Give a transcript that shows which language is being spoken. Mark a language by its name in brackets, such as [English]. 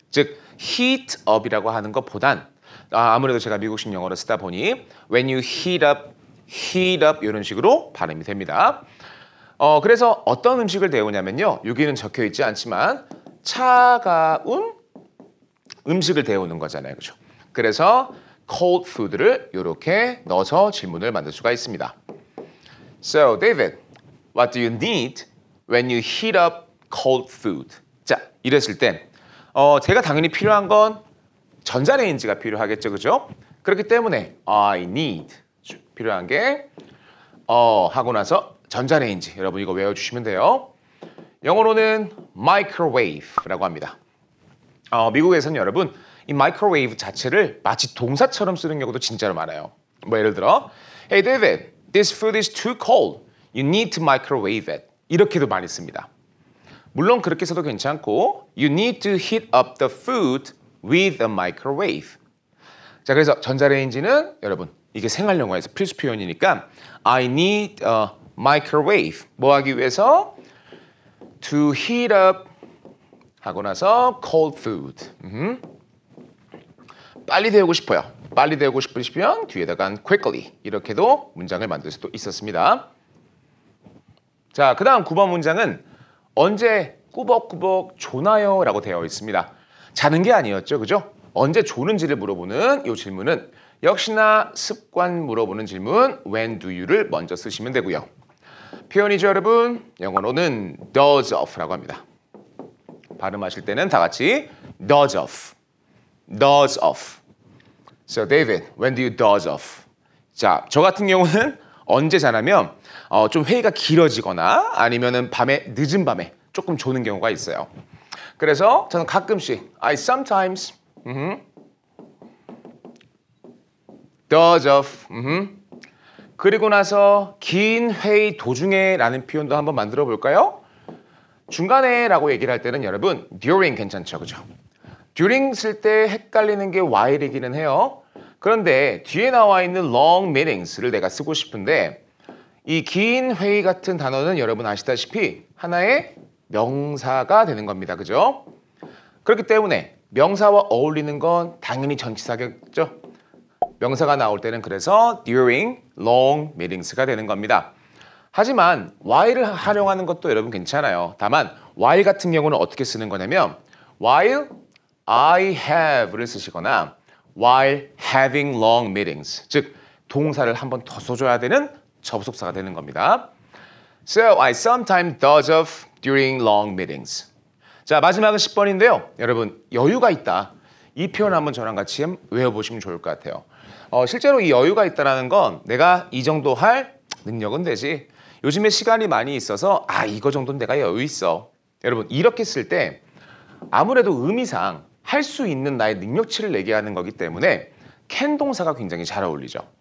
[Korean] 즉 heat up이라고 하는 것보단 아무래도 제가 미국식 영어를 쓰다 보니 [English] when you heat up [Korean] 이런 식으로 발음이 됩니다. 그래서 어떤 음식을 데우냐면요. 여기는 적혀 있지 않지만 차가운 음식을 데우는 거잖아요. 그렇죠? 그래서 cold food를 이렇게 넣어서 질문을 만들 수가 있습니다. [English] So David, what do you need when you heat up cold food? [Korean] 자, 이랬을 때 제가 당연히 필요한 건 전자레인지가 필요하겠죠. 그죠? 그렇기 때문에 I need 필요한 게 하고 나서 전자레인지 여러분 이거 외워주시면 돼요. 영어로는 microwave라고 합니다. 미국에서는 여러분 이 microwave 자체를 마치 동사처럼 쓰는 경우도 진짜로 많아요. 뭐 예를 들어 [English] Hey David, this food is too cold. You need to microwave it. [Korean] 이렇게도 많이 씁니다. 물론 그렇게 써도 괜찮고 [English] You need to heat up the food with a microwave. [Korean] 자, 그래서 전자레인지는 여러분 이게 생활 영어에서 필수 표현이니까 [English] I need a microwave. [Korean] 뭐 하기 위해서? [English] To heat up [Korean] 하고 나서 [English] cold food. [Korean] 빨리 데우고 싶어요. 빨리 데우고 싶으시면 뒤에다가 quickly 이렇게도 문장을 만들 수도 있었습니다. 자, 그 다음 9번 문장은 언제 꾸벅꾸벅 조나요? 라고 되어 있습니다. 자는 게 아니었죠. 그죠? 언제 조는지를 물어보는 이 질문은 역시나 습관 물어보는 질문 when do you를 먼저 쓰시면 되고요. 표현이죠 여러분. 영어로는 doze off라고 합니다. 발음하실 때는 다 같이 [English] doze off. doze off. So David, when do you doze off? [Korean] 자, 저 같은 경우는 언제 자냐면 좀 회의가 길어지거나 아니면은 밤에 늦은 밤에 조금 조는 경우가 있어요. 그래서 저는 가끔씩 [English] I sometimes doze off. [Korean] 그리고 나서 긴 회의 도중에 라는 표현도 한번 만들어 볼까요? 중간에 라고 얘기를 할 때는 여러분 during 괜찮죠, 그죠? during 쓸 때 헷갈리는 게 while이기는 해요. 그런데 뒤에 나와 있는 long meetings를 내가 쓰고 싶은데 이 긴 회의 같은 단어는 여러분 아시다시피 하나의 명사가 되는 겁니다, 그죠? 그렇기 때문에 명사와 어울리는 건 당연히 전치사겠죠? 명사가 나올 때는 그래서 during long meetings가 되는 겁니다. 하지만 while을 활용하는 것도 여러분 괜찮아요. 다만 while 같은 경우는 어떻게 쓰는 거냐면 while I have를 쓰시거나 [English] while having long meetings, [Korean] 즉 동사를 한 번 더 써줘야 되는 접속사가 되는 겁니다. [English] So I sometimes doze off during long meetings. [Korean] 자, 마지막은 10번인데요. 여러분 여유가 있다. 이 표현 한번 저랑 같이 외워보시면 좋을 것 같아요. 실제로 이 여유가 있다는 건 내가 이 정도 할 능력은 되지. 요즘에 시간이 많이 있어서 이거 정도는 내가 여유 있어. 여러분 이렇게 쓸 때 아무래도 의미상 할 수 있는 나의 능력치를 얘기하는 거기 때문에 can 동사가 굉장히 잘 어울리죠.